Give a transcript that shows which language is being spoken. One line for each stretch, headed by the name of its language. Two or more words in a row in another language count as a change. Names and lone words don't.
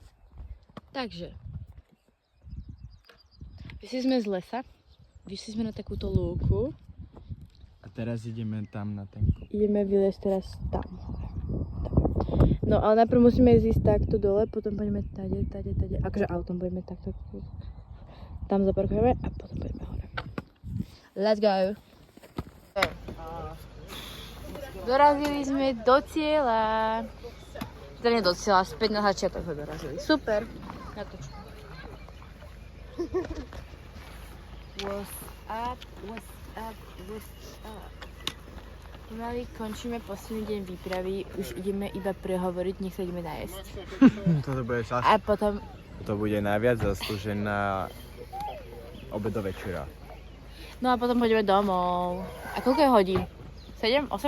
Slovak: Takže, vyšli sme z lesa, vyšli sme na takúto lúku. A teraz ideme tam na ten kop. Ideme vyliesť teraz tam hore. No ale najprv musíme ísť takto dole, potom pôjdeme tade, akože autom pôjdeme takto. Tam zaparkujeme a potom pôjdeme hore.
English: Let's go!
Slovak: Dorazili sme do cieľa. Teda nie do cieľa, späť na začiatok sme dorazili. Super! Natoč.
English: What's up, what's up, what's up?
Slovak: Pomaly končíme posledný deň výpravy, už ideme iba prehovoriť, nech sa ideme najesť. Toto bude čas. A potom... To bude najviac zaslúžená obedo večera. No a potom pôjdeme domov. A koľko je hodín? 7? 8?